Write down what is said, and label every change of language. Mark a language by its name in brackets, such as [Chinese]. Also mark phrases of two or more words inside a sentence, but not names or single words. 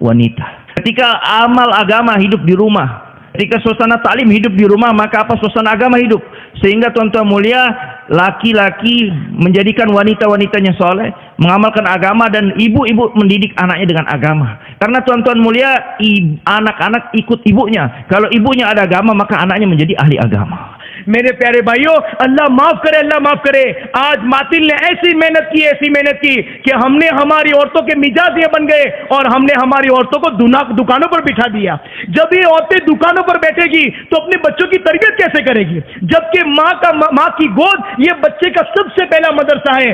[Indonesian] Ketika amal agama hidup di rumah, Ketika suasana taklim hidup di rumah, maka apa suasana agama hidup. Sehingga tuan-tuan mulia, laki-laki menjadikan wanita-wanitanya soleh, mengamalkan agama, dan ibu-ibu mendidik anaknya dengan agama. Karena tuan-tuan mulia, anak-anak ikut ibunya. Kalau ibunya ada agama, maka anaknya menjadi ahli agama. [Hindi] मेरे प्यारे भाइयों, अल्लाह माफ करे। आज मातिल ने ऐसी मेहनत की कि हमने हमारी औरतों के मिजाज ये बन गए और हमने हमारी औरतों को दुकानों पर बिठा दिया। जब ये औरतें दुकानों पर बैठेगी तो अपने बच्चों की तरबियत कैसे करेगी, जबकि माँ की गोद ये बच्चे का सबसे पहला मदरसा है।